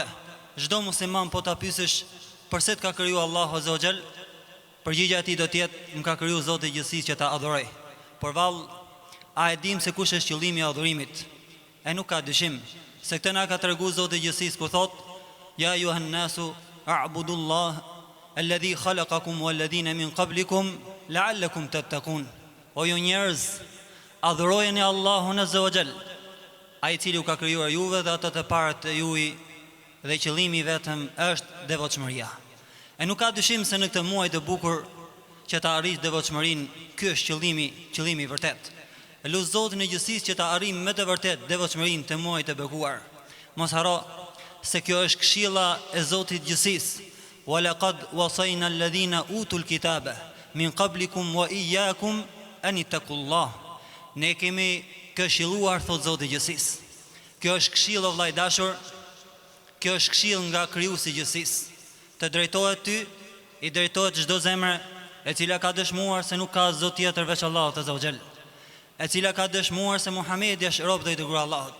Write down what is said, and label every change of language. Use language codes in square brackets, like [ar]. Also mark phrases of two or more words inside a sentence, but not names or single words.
[sq] Çdo musliman po ta pyesësh pse të ka krijuar Allahu [ar] عز وجل, [sq] përgjigjja e tij do të jetë më ka krijuar Zoti i gjithësisë që ta adhuroj. Por vallë, a e dim se kush është qëllimi i adhurimit? E nuk ka dyshim se këtë na ka treguar Zoti i gjithësisë kur thotë: [ar] يا أيها الناس اعبدوا الله الذي خلقكم والذين من قبلكم لعلكم تتقون. [sq] O ju njerëz, adhurojeni Allahun [ar] عز وجل, [sq] ai i cili u ka krijuar juve dhe ata të parët e juaj, dhe qëllimi vetëm është devotshmëria. E nuk ka dyshim se në këtë muaj të bukur që ta arrish devotshmërinë, ky është qëllimi i vërtet. Lut Zotin e gjithësisë që ta arrijmë me të vërtet devotshmërinë të muajit të bekuar. Mos haro se kjo është këshilla e Zotit të gjithësisë. [ar] ولقد وصينا الذين أوتوا الكتاب من قبلكم وإياكم أن اتقوا الله. [sq] Ne kemi këshilluar, thot Zoti i gjithësisë. Kjo është këshill o vllai dashur, kjo është këshill nga krijuesi i gjithësisë. Të drejtohet ty, i drejtohet çdo zemër e cila ka dëshmuar se nuk ka Zot tjetër veç Allahut [ar] عز وجل, [sq] e cila ka dëshmuar se Muhamedi është rob dhe i dërguar Allahut.